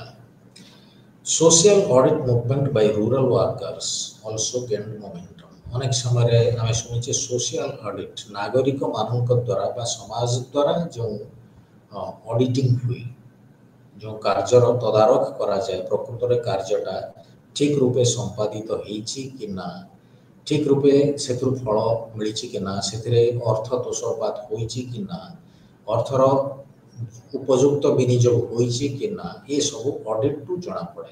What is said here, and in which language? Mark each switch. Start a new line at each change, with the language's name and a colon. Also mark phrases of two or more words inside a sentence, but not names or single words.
English: Social audit movement by rural workers also gained momentum.
Odia: ଅନେକ ସମୟରେ ଆମେ ଶୁଣିଛେ
English: social audit
Odia: ନାଗରିକ ମାନଙ୍କ ଦ୍ୱାରା ବା ସମାଜ ଦ୍ୱାରା ଯେଉଁ ଅଡିଟିଂ ହୁଏ, ଯେଉଁ କାର୍ଯ୍ୟର ତଦାରଖ କରାଯାଏ ପ୍ରକୃତରେ କାର୍ଯ୍ୟଟା ଠିକ ରୂପେ ସମ୍ପାଦିତ ହେଇଛି କି ନା, ଠିକ ରୂପେ ସେଥିରୁ ଫଳ ମିଳିଛି କି ନା, ସେଥିରେ ଅର୍ଥ ତୋଷପାତ ହୋଇଛି କି ନା, ଅର୍ଥର ଉପଯୁକ୍ତ ବିନିଯୋଗ ହୋଇଛି କି ନା, ଏସବୁ ଅଡିଟ୍ରୁ ଜଣାପଡ଼େ।